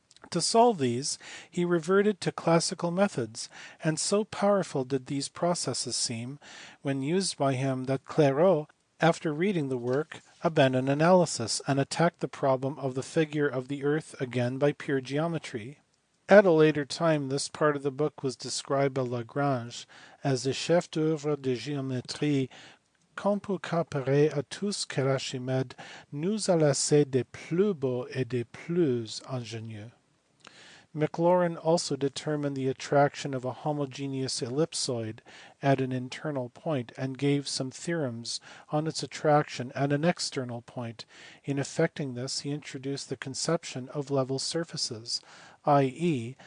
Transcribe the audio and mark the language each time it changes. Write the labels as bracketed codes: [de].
[en] To solve these, he reverted to classical methods, and so powerful did these processes seem, when used by him, that Clairaut, after reading the work, abandoned analysis, and attacked the problem of the figure of the earth again by pure geometry. At a later time this part of the book was described by Lagrange as the [fr] chef d'oeuvre de géométrie qu'on peut comparer à tout ce qu'Archimède nous a laissé de plus beau et de plus ingénieux. [en] Maclaurin also determined the attraction of a homogeneous ellipsoid at an internal point, and gave some theorems on its attraction at an external point. In effecting this, he introduced the conception of level surfaces, i.e.